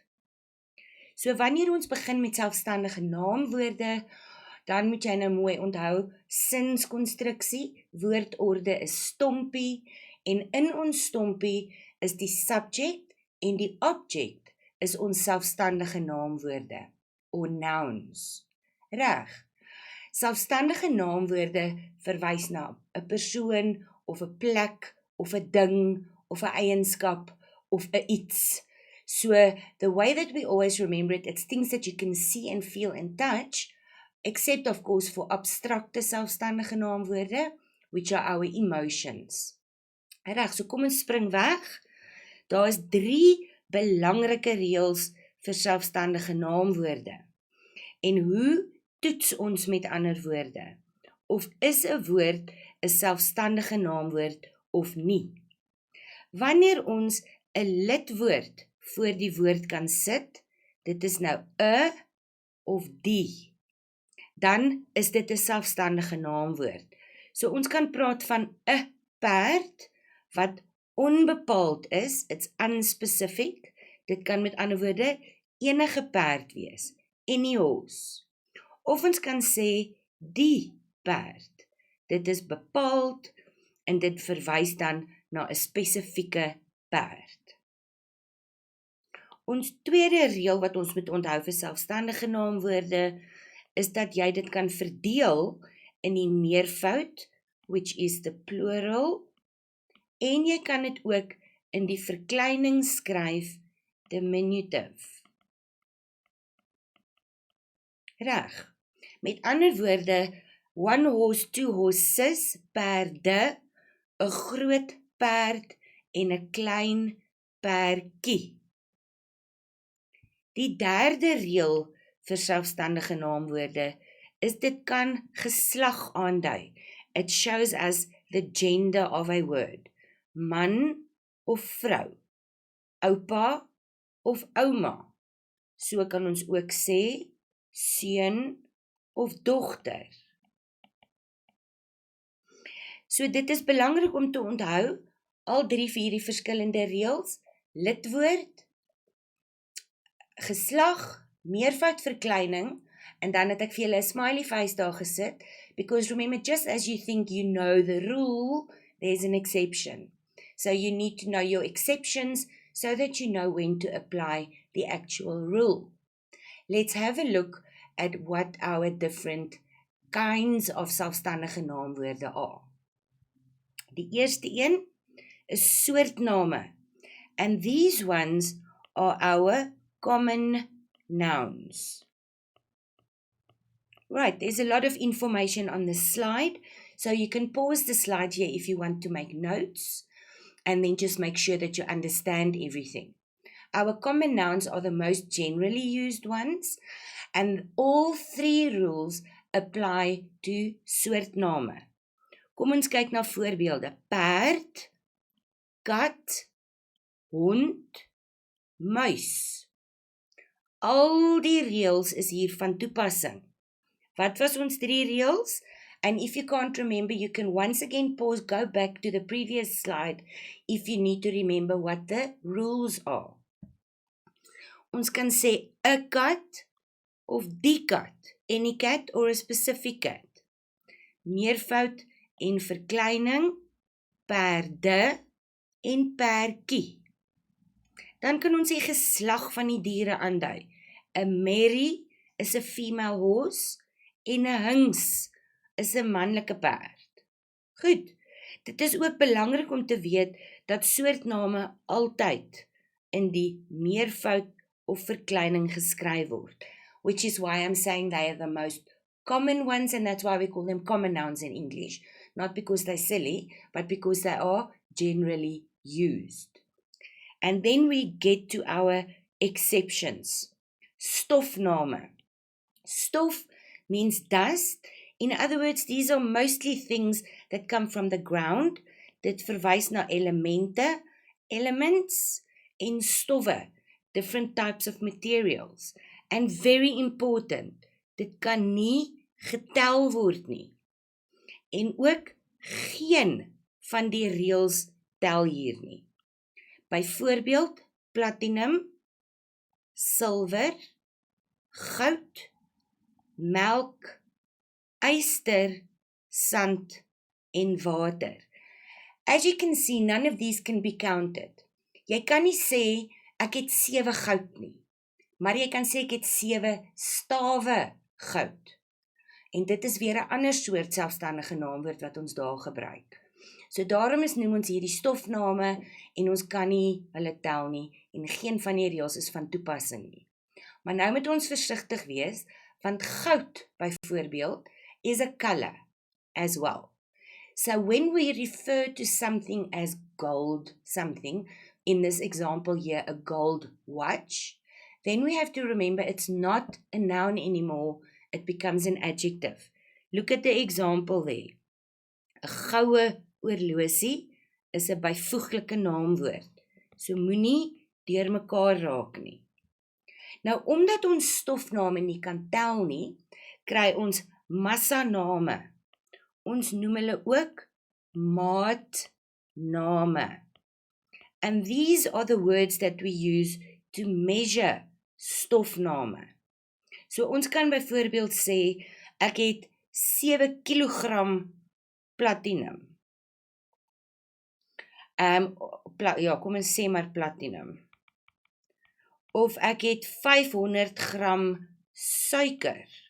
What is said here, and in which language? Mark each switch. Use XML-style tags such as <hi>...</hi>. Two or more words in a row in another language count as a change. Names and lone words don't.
<af>So wanneer ons begin met selfstandige naamwoorde, dan moet jy nou mooi onthou, sinskonstruksie, woordorde is stompie, en in ons stompie is die subject en die object is ons selfstandige naamwoorde,</af> <en>or nouns.</en> <af>Reg, selfstandige naamwoorde verwys na 'n persoon, of 'n plek, of 'n ding, of 'n eienskap, of 'n iets.</af> <en>So, the way that we always remember it, it's things that you can see and feel and touch, except of course for</en> <af>abstrakte selfstandige naamwoorde,</af> <en>which are our emotions.</en> <af>Reg, so kom ons spring weg. Daar is 3 belangrike reëls vir selfstandige naamwoorde. En hoe toets ons met ander woorde? Of is 'n woord 'n selfstandige naamwoord of nie? Wanneer ons 'n lidwoord voor die woord kan sit, dit is nou 'n of die, dan is dit 'n selfstandige naamwoord. So ons kan praat van 'n perd wat onbepaald is,</af> <en>it's unspecific.</en> <af>Dit kan met ander woorde enige perd wees,</af> <en>any horse.</en> <af>Of ons kan sê die perd. Dit is bepaald en dit verwys dan na 'n spesifieke perd. Ons tweede reël wat ons moet onthou vir selfstandige naamwoorde is dat jy dit kan verdeel in die meervoud,</af> <en>which is the plural,</en> <af>en jy kan dit ook in die verkleining skryf, diminutive. Reg. Met ander woorde,</af> <en>one horse, two horses,</en> <af>perde, 'n groot perd en 'n klein perdjie. Die derde reël vir selfstandige naamwoorde is dit kan geslag aandui.</af> <en>It shows us the gender of a word.</en> <af>Man of vrou, oupa of ouma. So kan ons ook sê seun of dogter. So dit is belangrik om te onthou, al 3 vir hierdie verskillende reëls, lidwoord, geslag, meervoud verkleining, en dan het ek vir julle 'n</af> <en>smiley face</en> <af>daar gesit,</af> <en>because remember, just as you think you know the rule, there's an exception. So you need to know your exceptions so that you know when to apply the actual rule. Let's have a look at what our different kinds of</en> <af>selfstandige naamwoorde</af> <en>are.</en> <af>Die eerste een is soortname,</af> <en>and these ones are our common nouns. Right, there's a lot of information on this slide, so you can pause the slide here if you want to make notes, and then just make sure that you understand everything. Our common nouns are the most generally used ones, and all 3 rules apply to soortname.</en> <af>Kom ons kyk na voorbeelde. Perd, kat, hond, muis. Al die reëls is hier van toepassing. Wat was ons 3 reëls?</af> <en>And if you can't remember, you can once again pause, go back to the previous slide if you need to remember what the rules are.</en> <af>Ons kan sê 'n kat of die kat,</af> <en>any cat or a specific cat.</en> <af>Meervoud en verkleining, perde en perdjie. Dan kan ons die geslag van die diere aandui. 'n Mary is 'n</af> <en>female horse</en> <af>en 'n hings is 'n manlike perd. Goed, dit is ook belangrik om te weet dat soortname altyd in die meervoud of verkleining geskryf word,</af> <en>which is why I'm saying they are the most common ones, and that's why we call them common nouns in English, not because they're silly, but because they are generally used. And then we get to our exceptions. Stofname. Stof means dust. In other words, these are mostly things that come from the ground.</en> <af>dit verwys na elemente, elements, en stowwe,</af> <en>different types of materials. And very important,</en> <af>dit kan nie getel word nie. En ook geen van die reëls tel hier nie. Byvoorbeeld, platinum, silwer, goud, melk, yster, sand en water.</af> <en>As you can see, none of these can be counted.</en> <af>Jy kan nie sê, ek het 7 goud nie, maar jy kan sê, ek het 7 stawe goud. En dit is weer 'n ander soort selfstandige naamwoord wat ons daar gebruik. So daarom noem ons hierdie stofname en ons kan nie hulle tel nie en geen van die reëls is van toepassing nie. Maar nou moet ons versigtig wees, want goud byvoorbeeld</af> <en>is a color as well. So when we refer to something as gold something, in this example here a gold watch, then we have to remember it's not a noun anymore, it becomes an adjective. Look at the example there.</en> <af>'n Goue oorlosie is 'n byvoeglike naamwoord. So moenie deur mekaar raak nie. Nou omdat ons stofname nie kan tel nie, kry ons massaname. Ons noem hulle ook maatname.</af> <en>And these are the words that we use to measure stofname.</en> <af>So ons kan byvoorbeeld sê, ek het 7 kilogram platinum. Kom ons sê maar platinum. Of ek het 500 gram suiker.</af>